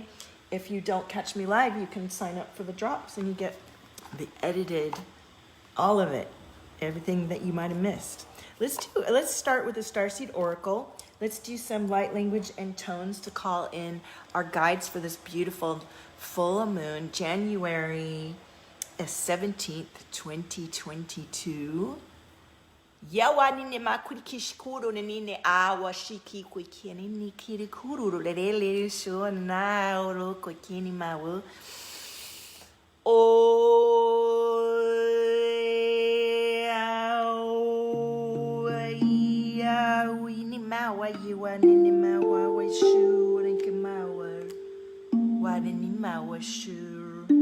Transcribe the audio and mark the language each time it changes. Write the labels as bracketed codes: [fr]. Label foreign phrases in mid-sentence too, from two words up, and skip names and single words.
[en] If you don't catch me live, you can sign up for the drops, and you get the edited, all of it, everything that you might have missed. Let's start with the Starseed Oracle. Let's do some light language and tones to call in our guides for this beautiful full moon, January 17th, 2022. Yawa nini makuri kishkuru nini awa shiki kwikini ni kiri kururu lele so na oro kwikini mawu. Mawa yiwa nini mawa wa shu rinki mawa wa nini mawa shu.